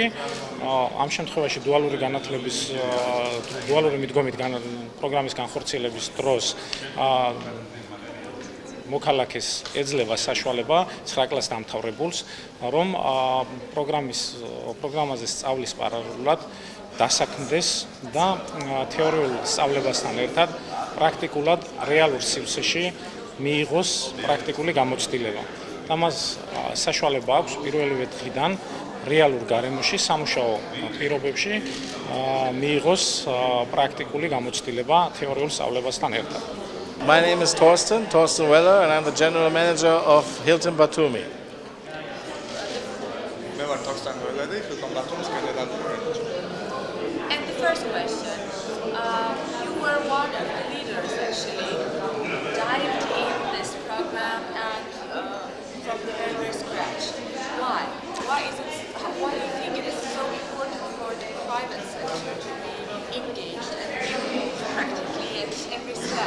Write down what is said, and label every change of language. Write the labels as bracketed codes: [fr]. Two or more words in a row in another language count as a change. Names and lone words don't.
[ka] ამ შემთხვევაში დუალური მიდგომით პროგრამის განხორციელების დროს მოქალაქეს ეძლევა საშუალება 9 კლასს დამთავრებულს, რომ პროგრამაზე სწავლის პარალელურად დასაქმდეს და თეორიულ სწავლებასთან ერთად პრაქტიკულად რეალურ სივრცეში მიიღოს პრაქტიკული გამოცდილება. ამას საშუალება აქვს პირველივე დღიდან რეალურ გარემოში, სამუშაო პირობებში მიიღოს პრაქტიკული გამოცდილება თეორიულ სწავლებასთან ერთად. [en] My name is Thorsten Weller, and I'm the general manager of Hilton Batumi. [ka] მე ვარ Thorsten Weller, [en] Hilton Batumi's general manager. And the first question, you were one of the leaders actually dived in this program and from the very scratch. Why? Why do you think it is so important for the private sector to be engaged and involved practically at every step?